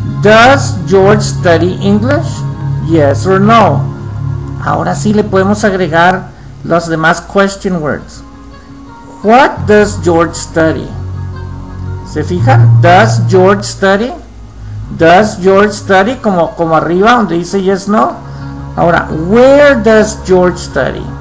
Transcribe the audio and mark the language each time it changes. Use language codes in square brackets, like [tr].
[en] Does George study English? Yes or no. [es] Ahora sí le podemos agregar los demás [en] question words. What does George study? [es] ¿Se fijan? [en] Does George study? Does George study? [es] Como arriba donde dice [en] yes, no. Ahora, where does George study?